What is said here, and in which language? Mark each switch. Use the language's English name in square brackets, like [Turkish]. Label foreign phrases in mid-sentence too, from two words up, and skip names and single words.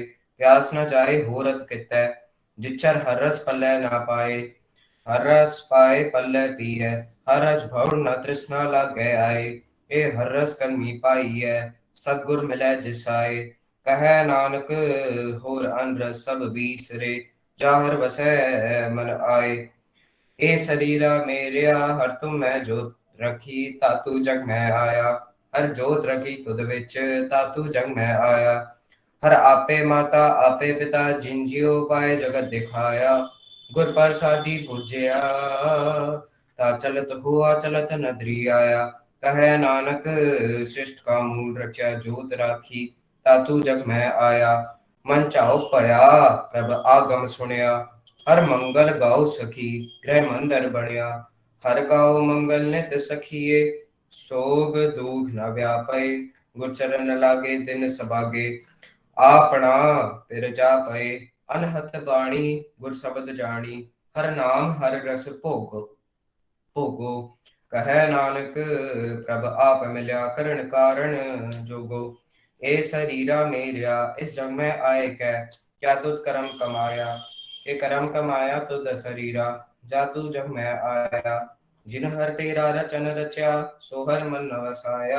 [Punjabi] ਪਿਆਸ ਨ ਜਾਏ ਹੋਰਤ ਕਿਤੈ, ਜਿਚਰ ਹਰ ਰਸ ਪੱਲੈ ਨਾ ਪਾਏ। ਹਰ ਰਸ ਪਾਏ ਪੱਲੈ ਪੀਏ, ਹਰ ਰਸ ਭਵ ਨ ਤ੍ਰਿਸ਼ਨਾ ਲਾਗੈ ਆਏ। ਏ ਹਰ ਰਸ ਕਲਮੀ ਪਾਈਐ, ਸਤਗੁਰ ਮਿਲੈ ਜਿਸਾਏ। ਕਹ ਨਾਨਕ ਹੋਰ ਅਨ ਰਸ ਸਬ ਬੀਸਰੇ, ਜਾਹਰ ਵਸੈ ਮਨ ਆਏ। ਏ ਸ਼ਰੀਰਾ ਮੇਰਿਆ, ਹਰ ਤੁਮ ਮੈਂ ਜੋਤ ਰਖੀ, ਤਾਤੂ ਜਗ ਮੈਂ ਆਇਆ। ਹਰ ਜੋਤ ਰਖੀ ਤੁਧ ਵਿਚ, ਤਾਤੂ ਜਗ ਮੈਂ ਆਇਆ। ਹਰ ਆਪੇ ਮਾਤਾ ਆਪੇ ਪਿਤਾ, ਜਿਨ ਜੀਓ ਪਾਏ ਜਗਤ ਦਿਖਾਇਆ। ਗੁਰ ਪ੍ਰਸਾਦੀ ਬੁਝਿਆ, ਤਾ ਚਲਤ ਹੂਆ ਚਲਤ ਨਦਰੀ ਆਇਆ। ਕਹ ਨਾਨਕ ਸ਼ਿਸ਼ਟ ਕਾ ਮੂਲ ਰਚਾ, ਜੋਤ ਰਾਖੀ, ਤਾਤੂ ਜਗ ਮੈਂ ਆਇਆ। ਮਨ ਚਾਓ ਪਇਆ, ਪ੍ਰਭ ਆਗਮ ਸੁਣਿਆ। ਹਰ ਮੰਗਲ ਗਾਓ ਸਖੀ, ਗ੍ਰਿਹ ਮੰਦਰ ਬਣਿਆ। ਹਰ ਗਾਓ ਮੰਗਲ ਨਿਤ ਸਖੀਏ, ਸੋਗ ਦੁਖ ਨ ਵਿਆਪਏ। ਗੁਰ ਚਰਣ ਲਾਗੇ ਦਿਨ ਸਭਾਗੇ, ਆਪਣਾ ਪਿਰ ਜਾਪਏ। ਅਨਹਤ ਬਾਣੀ ਗੁਰ ਸ਼ਬਦ ਜਾਣੀ, ਹਰ ਨਾਮ ਹਰ ਰਸ ਭੋਗੋ। ਭੋਗੋ ਕਹ ਨਾਨਕ ਪ੍ਰਭ ਆਪ ਮਿਲਿਆ, ਕਰਣ ਕਾਰਣ ਜੋਗੋ। ਏ ਸ਼ਰੀਰਾ ਮੇਰਿਆ, ਇਸ ਜਗ ਮੇਂ ਆਏ ਕੈ, ਕਿਆ ਤੁਧ ਕਰਮ ਕਮਾਇਆ। ਕੇ ਕਰਮ ਕਮਾਇਆ ਤੁਧ ਸ਼ਰੀਰਾ, ਜਾ ਤੂ ਜਗ ਮੇਂ ਆਇਆ। ਜਿਨ ਹਰ ਤੇਰਾ ਰਚਨ ਰਚਾ, ਸੋ ਹਰ ਮਨ ਨ ਵਸਾਇਆ।